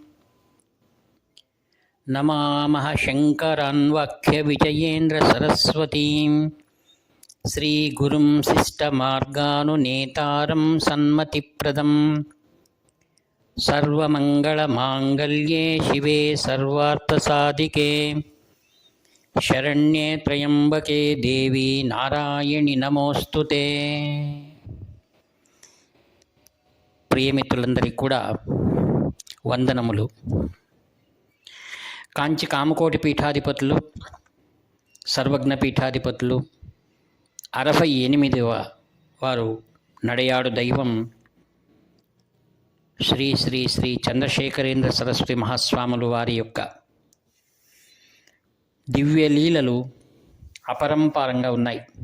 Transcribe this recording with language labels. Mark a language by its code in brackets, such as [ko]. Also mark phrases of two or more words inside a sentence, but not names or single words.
[sa] नमामः शङ्करान्वाख्यविजयेन्द्रसरस्वतीं श्रीगुरुं शिष्टमार्गानुनेतारं सन्मतिप्रदं। सर्वमङ्गलमाङ्गल्ये शिवे सर्वार्थसाधिके शरण्ये त्र्यम्बके देवी नारायणि नमोस्तुते। [te] ప్రియమిత్రులందరికీ కూడా వందనములు. కాంచి కామకోటి పీఠాధిపతులు, సర్వజ్ఞ పీఠాధిపతులు 68వ వారు నడయాడు దైవం శ్రీ శ్రీ శ్రీ చంద్రశేఖరేంద్ర సరస్వతి మహాస్వాములు వారి యొక్క దివ్య లీలలు అపరంపారంగా ఉన్నాయి.